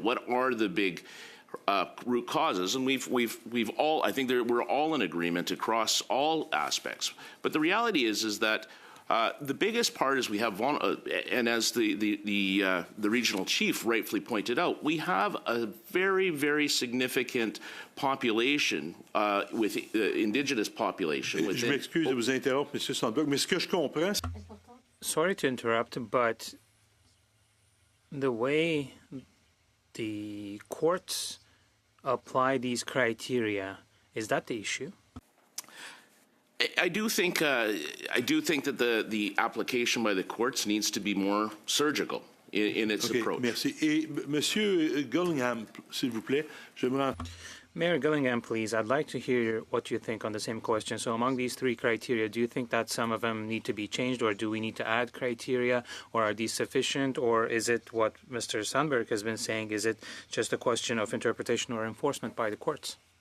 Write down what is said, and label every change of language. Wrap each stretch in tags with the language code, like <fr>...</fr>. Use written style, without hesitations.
<en>What are the big root causes? And we've all, I think we're all in agreement across all aspects. But the reality is that the biggest part is we have, and as the regional chief rightfully pointed out, we have a very, very significant population with indigenous population.</en> <fr>Je m'excuse de vous interrompre, Monsieur Sandberg, mais ce que je comprends.</fr> <en>Sorry to interrupt, but the way the courts apply these criteria, is that the issue? I do think that the application by the courts needs to be more surgical in its approach.</en> <fr>Merci. Et Monsieur Gillingham, s'il vous plaît, j'aimerais.</fr> <en>Mayor Gillingham, please, I'd like to hear what you think on the same question. So among these 3 criteria, do you think that some of them need to be changed, or do we need to add criteria, or are these sufficient, or is it what Mr. Sundberg has been saying, is it just a question of interpretation or enforcement by the courts?</en>